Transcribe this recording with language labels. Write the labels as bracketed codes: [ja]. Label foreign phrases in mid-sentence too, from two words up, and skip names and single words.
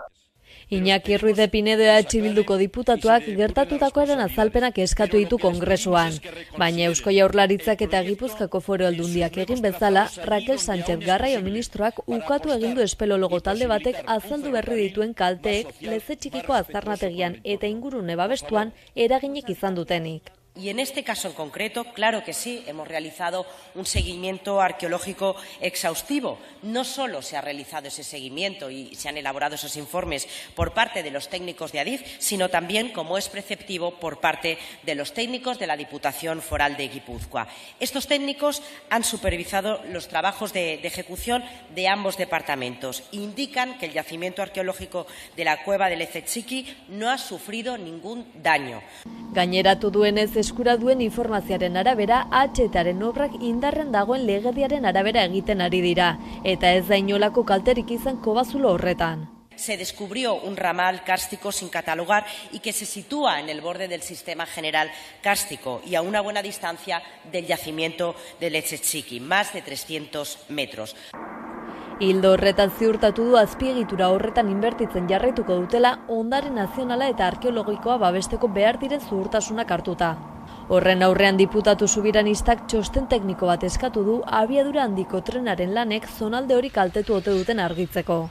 [eu] Iñaki Ruiz de Pinedo EH Bilduko diputatuak gertatutakoaren azalpenak eskatu ditu Kongresuan, baina Eusko Jaurlaritzak eta Gipuzkoako Foru Aldundiak egin bezala, Raquel Sánchez Garraio ministroak ukatu egin du espelologo talde batek azaldu berri dituen kalteek Lezetxikiko aztarnategian eta ingurune babestuan eraginik izan dutenik. [es] Y en este caso en concreto, claro que sí, hemos realizado un seguimiento arqueológico exhaustivo. No solo se ha realizado ese seguimiento y se han elaborado esos informes por parte de los técnicos de Adif, sino también, como es preceptivo, por parte de los técnicos de la Diputación Foral de Guipúzcoa. Estos técnicos han supervisado los trabajos de ejecución de ambos departamentos. Indican que el yacimiento arqueológico de la cueva de Lezetxiki no ha sufrido ningún daño. [eu] Gaineratu duenez eskura duen informazioaren arabera, AHTaren obrak indarren dagoen legediaren arabera egiten ari dira, eta ez da inolako kalterik izan Kobazulo horretan. [es] Se descubrió un ramal kárstico sin catalogar y que se sitúa en el borde del sistema general kárstico y a una buena distancia del yacimiento de Lezetxiki, más de 300 metros. [eu] Hildo horretan ziurtatu du azpiegitura horretan inbertitzen jarraituko dutela ondare nazionala eta arkeologikoa babesteko behar diren zuhurtasunak hartuta. Horren aurrean diputatu subiranistak txosten tekniko bat eskatu du abiadura handiko trenaren lanek zonalde hori kaltetu ote duten argitzeko.